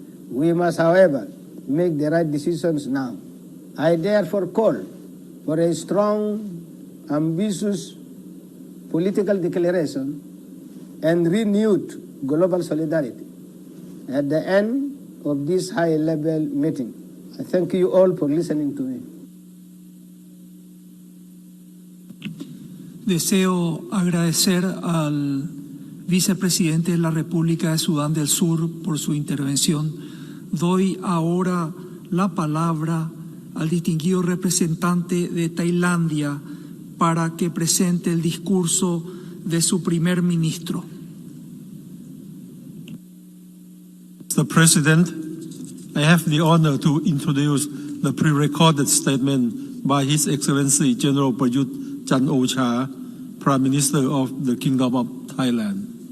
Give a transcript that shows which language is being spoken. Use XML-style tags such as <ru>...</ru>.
<en>We must, however, make the right decisions now. I therefore call for a strong, ambitious political declaration and renewed global solidarity at the end of this high-level meeting. I thank you all for listening to me.</en> <es>Deseo agradecer al vicepresidente de la República de Sudán del Sur por su intervención. Doy ahora la palabra al distinguido representante de Tailandia para que presente el discurso de su primer ministro.</es> <en>Mr. President, I have the honor to introduce the pre-recorded statement by His Excellency General Prayut Chan-o-cha, Prime Minister of the Kingdom of Thailand.</en>